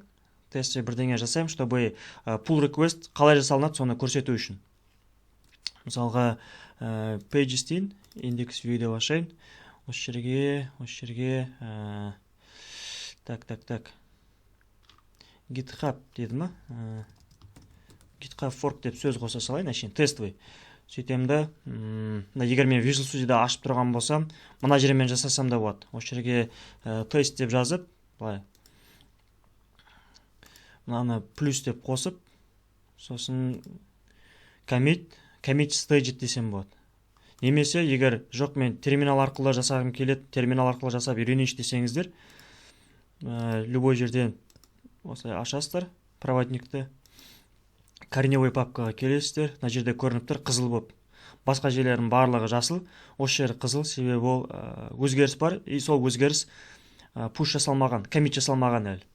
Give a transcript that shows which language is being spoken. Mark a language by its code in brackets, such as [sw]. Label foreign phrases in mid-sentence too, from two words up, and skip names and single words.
[kk] Тестовый бірдеңе жасайым, чтобы [en] pull request [kk] қалай жасалынады, соны көрсету үшін. Мысалға pages дейін, индекс видео ашайын. Осы жерге так. GitHub деді ма? GitHub fork деп сөз қоса салайын, әшейін, тестовый. Сөйтемді, егер мен Visual Studio'да ашып тұрған болсам, мына жермен жасасам да болады. Осы жерге тест деп жазып, мынаны плюс деп қосып, сосын [en] commit stage [kk] десем болады. Немесе, егер жоқ мен терминал арқылы жасағым келеді, терминал арқылы жасап үйренейінші десеңіздер, любой жерден осылай ашасыздар, проводникті, корневой папкаға келесіздер, мына жерде көрініп тұр қызыл болып. Басқа жерлердің барлығы жасыл, осы жері қызыл, себебі ол өзгеріс бар, и сол өзгеріс push жасалмаған, commit жасалмаған әлі.